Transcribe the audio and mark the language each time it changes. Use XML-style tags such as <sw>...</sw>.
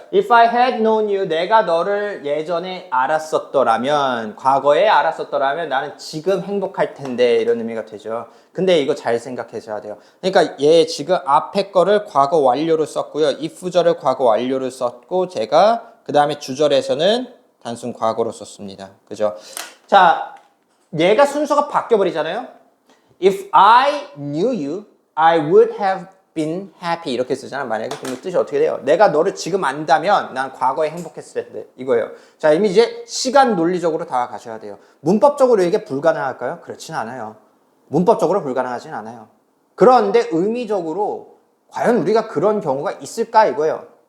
<en>If I had known you,</en> <ko>내가 너를 예전에 알았었더라면, 과거에 알았었더라면 나는 지금 행복할 텐데 이런 의미가 되죠. 근데 이거 잘 생각하셔야 돼요. 그러니까 얘 지금 앞에 거를 과거 완료로 썼고요. if절을 과거 완료로 썼고 제가 그 다음에 주절에서는 단순 과거로 썼습니다. 그죠? 자, 얘가 순서가 바뀌어버리잖아요.</ko> <en>If I knew you, I would have been happy</en> <ko>이렇게 쓰잖아. 만약에 그러면 뜻이 어떻게 돼요? 내가 너를 지금 안다면 난 과거에 행복했을 텐데 이거예요. 자, 이미 이제 시간 논리적으로 다 가셔야 돼요. 문법적으로 이게 불가능할까요? 그렇진 않아요. 문법적으로 불가능하진 않아요. 그런데 의미적으로 과연 우리가 그런 경우가 있을까 이거예요.</ko>